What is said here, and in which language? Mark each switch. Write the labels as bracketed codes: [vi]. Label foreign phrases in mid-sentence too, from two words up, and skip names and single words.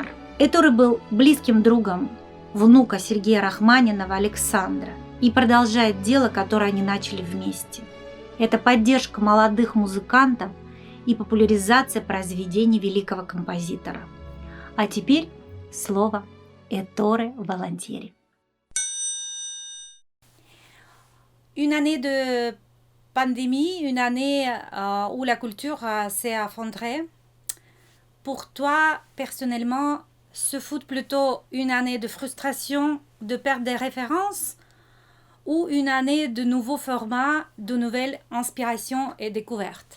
[ru] Этторе был близким другом внука Сергея Рахманинова Александра и продолжает дело, которое они начали вместе. Это поддержка молодых музыкантов и популяризация произведений великого композитора. А теперь слово Этторе Волонтьери. [fr] Une année de pandémie, une année où la culture s'est effondrée. Pour toi, personnellement, ce fut plutôt une année de frustration, de perte des références, ou une année de nouveaux formats, de nouvelles inspirations et découvertes?